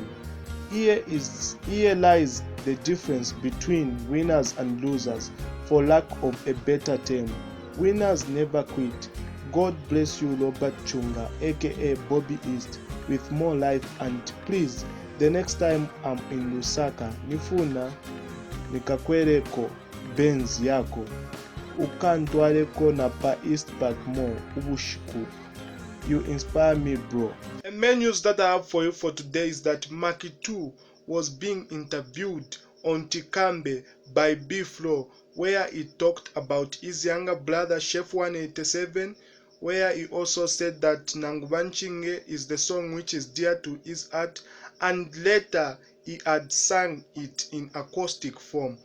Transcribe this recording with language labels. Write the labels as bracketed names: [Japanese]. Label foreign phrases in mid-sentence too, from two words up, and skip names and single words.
[English] Here lies the difference between winners and losers, for lack of a better term. Winners never quit. God bless you, Robert Chunga, aka Bobby East, with more life, and please, the next time I'm in Lusaka, [Bemba] nifuna nikakwereko Benz yako ukantwaleko na pa East Park Mall ubushiku. [English] You inspire me, bro. And main news that I have for you for today is that Macky2 was being interviewed on Tikambe by B-Flow, where he talked about his younger brother Chef 187, where he also said that Nangu Banchinge is the song which is dear to his heart, and later he had sang it in acoustic form.